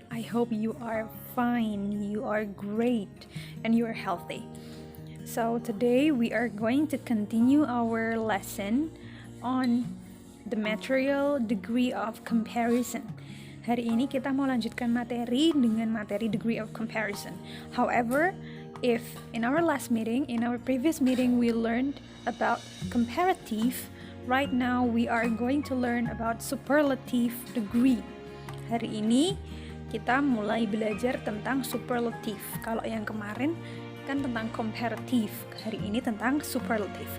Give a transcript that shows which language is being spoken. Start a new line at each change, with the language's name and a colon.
English: I hope you are fine, you are great, and you are healthy. So, today we are going to continue our lesson on the material degree of comparison.
Indonesian: Hari ini kita mau lanjutkan materi dengan materi degree of comparison.
English: However, if in our previous meeting, we learned about comparative, right now we are going to learn about superlative degree.
Indonesian: Hari ini kita mulai belajar tentang superlative. Kalau yang kemarin kan tentang comparative, hari ini tentang superlative.